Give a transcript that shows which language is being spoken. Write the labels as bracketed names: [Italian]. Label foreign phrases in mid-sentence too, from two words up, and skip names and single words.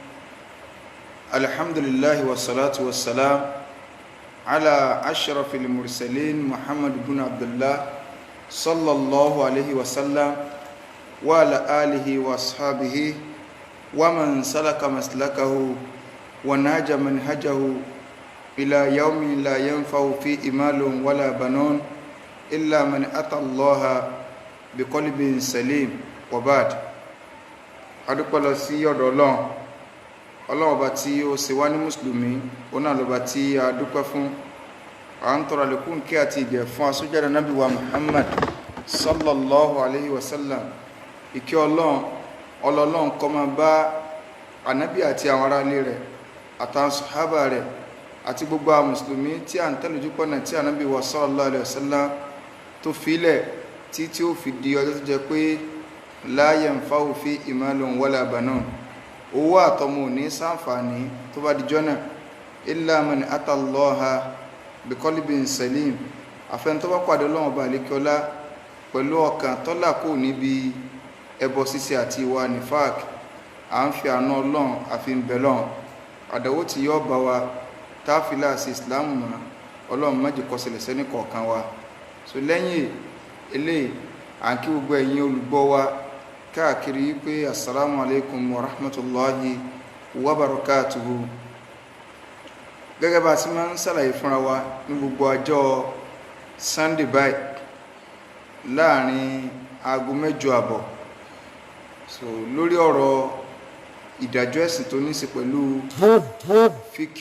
[Arabic] الحمد لله والصلاة والسلام على أشرف المرسلين محمد بن عبد الله صلى الله عليه وسلم وعلى آله وأصحابه ومن سلك مسلكه ونهج منهجه إلى يوم لا ينفع فيه مال ولا بنون إلا من أتى الله بقلب سليم وبعد. [Yoruba] adúpẹ́ lọ sí ọ̀dọ̀ ọlọ́run ọba tí ó ṣe wá ní mùsùlùmí, ó náà lọ́ba tí a dúpẹ́ fún. À ń tọrọ àlékún kí àti ìgẹ̀ fún aṣójáde nábì wa Muhammad [Arabic] صلى الله عليه وسلم. [Yoruba] Ìkẹ́ ọlọ́run kó máa bá ànábì àti àwọn ará ilé rẹ̀ àtàwọn sàhábà rẹ̀ àti gbogbo àwọn mùsùlùmí tí à ń tẹ̀lé ojúpọ̀nà tí ànábì wa [Arabic] صلى الله عليه وسلم [Yoruba] tó filẹ̀ tí ó fi di ọjọ́ tó jẹ́ pé [Arabic] لا ينفع فيه مال ولا بنون, [Yoruba] owó àtọmọ ní ṣàǹfààní tó bá di jọ́nà [Arabic] إلا من أتى الله بقلب سليم, [Yoruba] àfẹn tó bá pàdé Ọlọ́run ọba àlékiọlá pẹ̀lú ọkàn tó là kúrò níbi ẹbọ ṣíṣe àti ìwà nifaq. À ń fi àánú Ọlọ́run àfi ń bẹ Ọlọ́run àdánwò tí yóò bá wa táfìlà sí ìsìláàmù mọ́ Ọlọ́run má jẹ́ kó ṣẹlẹ̀ sẹ́ni kọ̀ọ̀kan wa. So lẹ́yìn eléyìí à ń kí gbogbo ẹ̀yin olùgbọ́ wa káàkiri pé [Arabic] السلام عليكم ورحمة الله وبركاته. [Yoruba] Gẹ́gẹ́ bá ti máa ń sàlàyé fúnra wa ní gbogbo ọjọ́ Sunday báyìí láàrin aago 8:30 so lórí ọ̀rọ̀ ìdájọ́ ẹ̀sìn tó ní ṣe pẹ̀lú fíkíù.